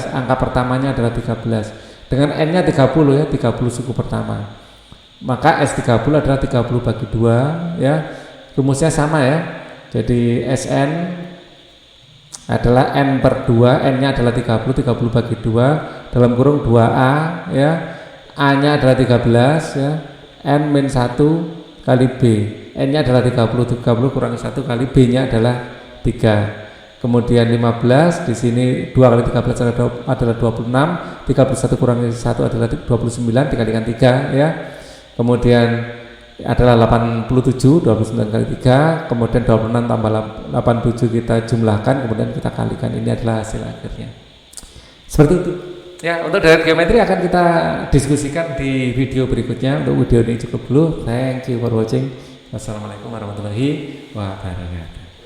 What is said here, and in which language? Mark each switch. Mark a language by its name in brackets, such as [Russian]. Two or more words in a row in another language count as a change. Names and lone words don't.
[Indonesian] Angka pertamanya adalah 13. Dengan N-nya 30 ya, 30 suku pertama. Maka S30 adalah 30 bagi 2 ya. Rumusnya sama ya. Jadi Sn adalah N per 2, N nya adalah 30 bagi 2 dalam kurung 2A ya. A nya adalah 13 ya, N-1 kali B, N nya adalah 30 kurangi 1 kali B nya adalah 3. Kemudian 15 di sini 2 kali 13 adalah 26, 31 kurangi 1 adalah 29 dikalikan 3 ya. Kemudian adalah 87, 29 kali 3, kemudian 26 tambah 87 kita jumlahkan, kemudian kita kalikan, ini adalah hasil akhirnya. Seperti itu. Ya, untuk deret geometri akan kita diskusikan di video berikutnya. Untuk video ini cukup dulu. [English] Thank you for watching. [Arabic] والسلام عليكم ورحمة الله وبركاته.